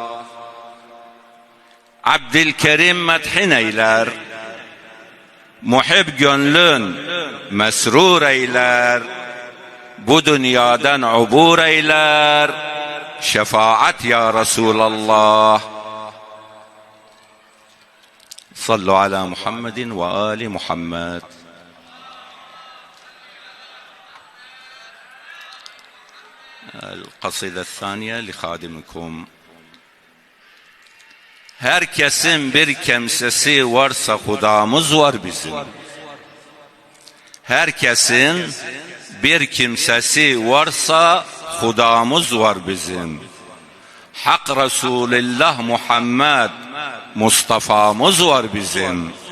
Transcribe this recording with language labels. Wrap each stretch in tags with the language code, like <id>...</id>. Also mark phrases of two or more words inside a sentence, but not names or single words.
<tr>Abdülkerim medhin eyler, muhib gönlün mesrur eyler, bu dünyadan ubur eyler, şefaat ya Resulallah.</tr> <ar>صلوا على محمد وآل محمد. القصيدة الثانية لخادمكم.</ar> <tr>Herkesin bir kimsesi varsa Hudamız var bizim. Herkesin bir kimsesi varsa Hudamız var bizim. Hak Resulullah Muhammed Mustafa'mız var bizim.</tr>